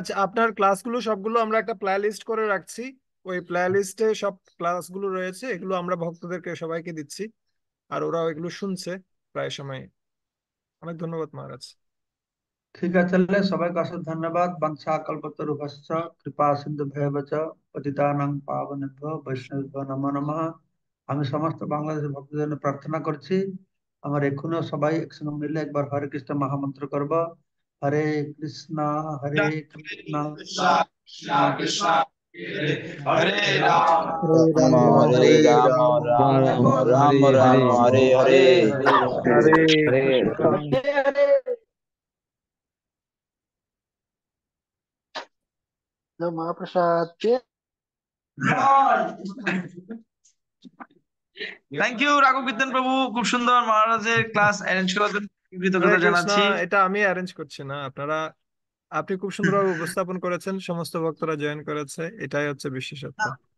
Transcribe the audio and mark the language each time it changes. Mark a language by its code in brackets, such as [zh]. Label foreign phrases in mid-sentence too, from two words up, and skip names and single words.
[bn] মহারাজ, আপনার ক্লাসগুলো সবগুলো আমরা একটা প্লে লিস্ট করে রাখছি, ওই প্লে লিস্টে সব ক্লাসগুলো রয়েছে, এগুলো আমরা ভক্তদেরকে সবাইকে দিচ্ছি, আর ওরাও এগুলো শুনছে প্রায় সময়। অনেক ধন্যবাদ মহারাজ। ঠিক আছে, তাহলে সবাইকে অশেষ ধন্যবাদ। [sa] বাঞ্ছা কল্পতরুভ্যশ্চ কৃপা সিন্ধু ভয়বচ পতিতানাং পাবনেভ্যো বৈষ্ণবেভ্যো নমো নমঃ। [bn] আমি সমস্ত বাংলাদেশের ভক্তদের জন্য প্রার্থনা করছি, আমার এখনো সবাই একসঙ্গে মিলে একবার হরে কৃষ্ণ মহামন্ত্র করব। হরে কৃষ্ণ, হরে কৃষ্ণ, কৃষ্ণ কৃষ্ণ হরে হরে, হরে হরে রাম हरे राम হরে हरे রাম, राम राम राम राम राम हरे राम हरे हरे হরে রাম। हरे हरे [hi] कृष्ण जो महाप्रसाद के [en] thank you [bn] রাঘব কীর্তন প্রভু, খুব সুন্দর মহারাজের ক্লাস অ্যারেঞ্জ করার জন্য হরে কৃতজ্ঞতা কৃষ্ণ, জানাচ্ছি। এটা আমি অ্যারেঞ্জ করছি না, আপনি খুব সুন্দরভাবে উপস্থাপন করেছেন, সমস্ত ভক্তরা জয়েন করেছে, এটাই হচ্ছে বিশেষত্ব।